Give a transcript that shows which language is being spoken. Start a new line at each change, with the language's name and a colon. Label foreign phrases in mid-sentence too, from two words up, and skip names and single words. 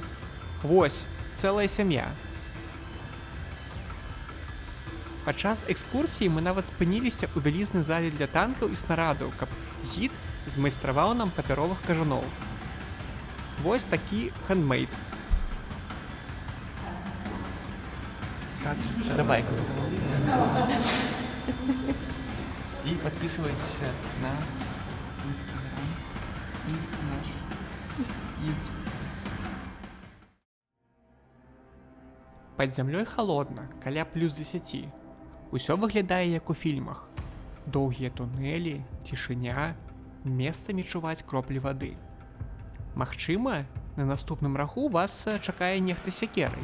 Belarusian: Вось, цэлая сям'я. Падчас экскурсіі мы нават спыніліся ў вялізнай зале для танкаў і снарадаў, каб гід змайстраваў нам папяровых кажаноў. Вось такі хендмейд. Давай.
Russian: И подписывайтесь на Инстаграм и наш YouTube.
Belarusian: Пад зямлёй халодна, каля плюс 10. Усё выглядае як у фільмах. Доўгія тунэлі, цішыня, месцамі чуваць кроплі вады. Магчыма, на наступным раху вас чакае нехта сякерай.